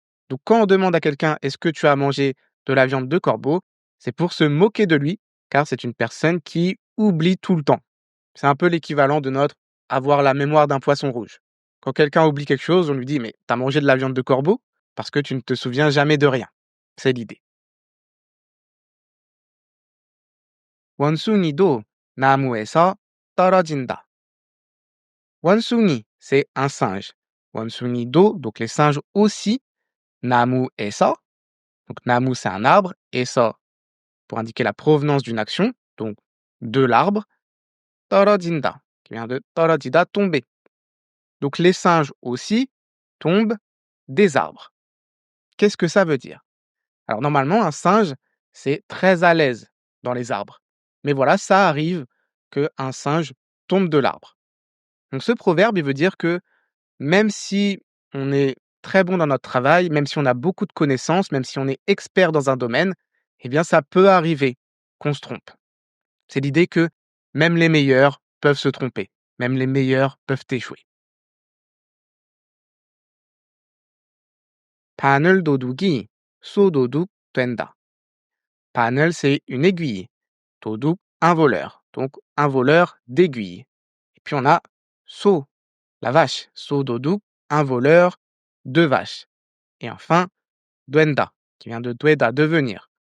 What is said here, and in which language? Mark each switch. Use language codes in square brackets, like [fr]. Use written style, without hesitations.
[fr] Donc quand on demande à quelqu'un est-ce que tu as mangé de la viande de corbeau, c'est pour se moquer de lui, car c'est une personne qui oublie tout le temps. C'est un peu l'équivalent de notre avoir la mémoire d'un poisson rouge. Quand quelqu'un oublie quelque chose, on lui dit mais t'as mangé de la viande de corbeau parce que tu ne te souviens jamais de rien. C'est l'idée. [ko] 원숭이도 나무에서 떨어진다. 원숭이, [fr] c'est un singe. 원숭이도, donc les singes aussi. 나무에서, donc 나무 c'est un arbre, 에서 pour indiquer la provenance d'une action, donc de l'arbre. 떨어진다, qui vient de 떨어지다, tomber. Donc les singes aussi tombent des arbres. Qu'est-ce que ça veut dire? Alors normalement, un singe, c'est très à l'aise dans les arbres. Mais voilà, ça arrive qu'un singe tombe de l'arbre. Donc ce proverbe, il veut dire que même si on est très bon dans notre travail, même si on a beaucoup de connaissances, même si on est expert dans un domaine, eh bien ça peut arriver qu'on se trompe. C'est l'idée que même les meilleurs peuvent se tromper, même les meilleurs peuvent échouer. [ko] 바늘 도둑이 소도둑 된다. [fr] 바늘, c'est une aiguille. 도둑, un voleur. Donc, un voleur d'aiguilles. Et puis, on a 소, la vache. 소도둑, un voleur de vaches. Et enfin, duenda, qui vient de dueda, devenir.